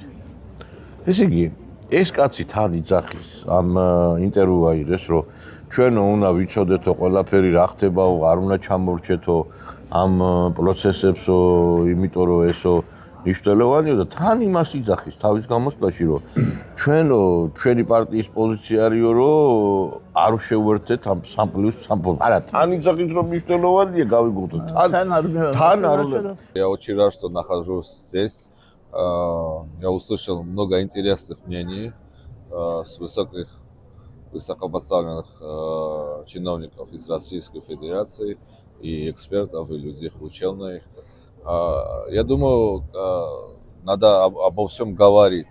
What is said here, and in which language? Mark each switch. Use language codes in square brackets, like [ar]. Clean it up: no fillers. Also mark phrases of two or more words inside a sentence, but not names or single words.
[ka] ესე იგი ეს კაცი თან იძახის ამ ინტერვიუ აიღეს რომ ჩვენო უნდა ვიცოდეთო ყველაფერი რა ხდებაო არ უნდა ჩამორჩეთო ამ პროცესებსო იმიტომ რომ ესო მნიშვნელოვანია და თან იმას იძახის თავის გამოსვლაში რომ ჩვენი პარტიის პოზიცია არისო რომ არ შევერთეთ ამ 3+3 ფორმატს. არა თან იძახის რომ მნიშვნელოვანია გავიგოთ თან არ უნდა. [ru] Я очень рад, что нахожусь здесь. Я услышал много интересных мнений с высокопоставленных чиновников из Российской Федерации и экспертов, и людей ученых. Я думаю, надо обо всем говорить.